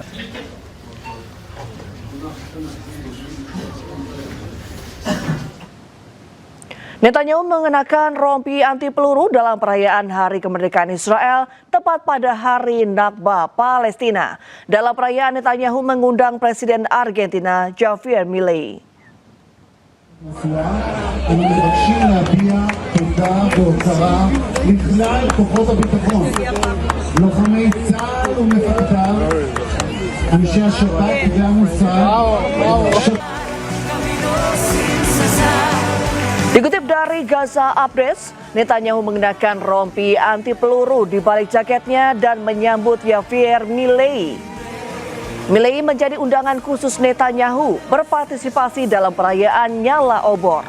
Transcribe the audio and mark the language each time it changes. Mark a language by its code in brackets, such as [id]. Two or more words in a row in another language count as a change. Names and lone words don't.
[id] Netanyahu mengenakan rompi anti peluru dalam perayaan Hari Kemerdekaan Israel tepat pada Hari Nakba Palestina. Dalam perayaan, Netanyahu mengundang Presiden Argentina Javier Milei. [he] אנו מבקשים להביע תודה והוקרה לכלל כוחות הביטחון, לוחמי צה"ל ומפקדיו, אנשי השב"כ והמוסד. [id] Dikutip dari Gaza Updates, Netanyahu mengenakan rompi anti peluru di balik jaketnya dan menyambut Javier Milei. Milei menjadi undangan khusus Netanyahu berpartisipasi dalam perayaan nyala obor.